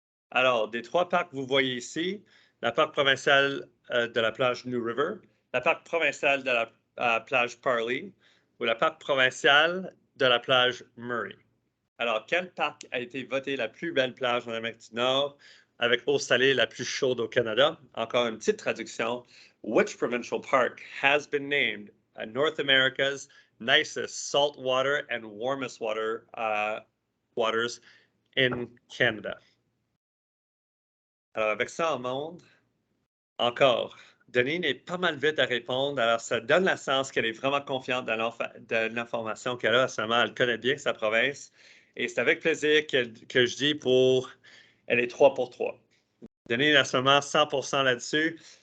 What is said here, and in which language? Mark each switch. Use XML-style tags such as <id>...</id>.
<fr>Alors, des trois parcs que vous voyez ici, la parc provinciale de la plage New River, la parc provinciale de la plage Parley ou la parc provinciale de la plage Murray. Alors, quel parc a été voté la plus belle plage en Amérique du Nord avec eau salée la plus chaude au Canada? Encore une petite traduction.</fr> <en>Which provincial park has been named North America's nicest salt water and warmest waters in Canada?</en> <fr>Alors, avec ça en monde, encore, Denise est pas mal vite à répondre. Alors, ça donne la sens qu'elle est vraiment confiante dans l'information qu'elle a. Seulement, elle connaît bien sa province. Et c'est avec plaisir que je dis elle est 3 pour 3. Denise, à ce moment, 100% là-dessus.</fr>